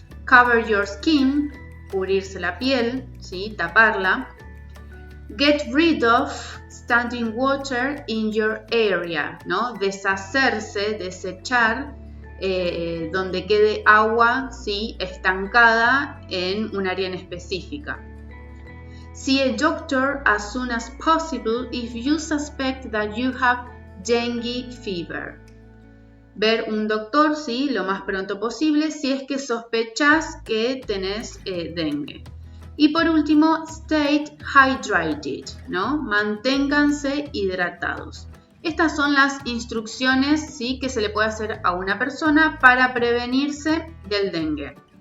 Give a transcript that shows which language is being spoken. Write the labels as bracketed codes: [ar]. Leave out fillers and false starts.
[en] Cover your skin, [es] cubrirse la piel, ¿sí? Taparla. [en] Get rid of standing water in your area, [es] ¿no? Deshacerse, desechar donde quede agua, ¿sí? Estancada en un área en específica. [en] See a doctor as soon as possible if you suspect that you have dengue fever. [es] Ver un doctor, ¿sí? Lo más pronto posible si es que sospechas que tenés dengue. Y por último, [en] stay hydrated, ¿no? [es] Manténganse hidratados. Estas son las instrucciones, ¿sí? Que se le puede hacer a una persona para prevenirse del dengue.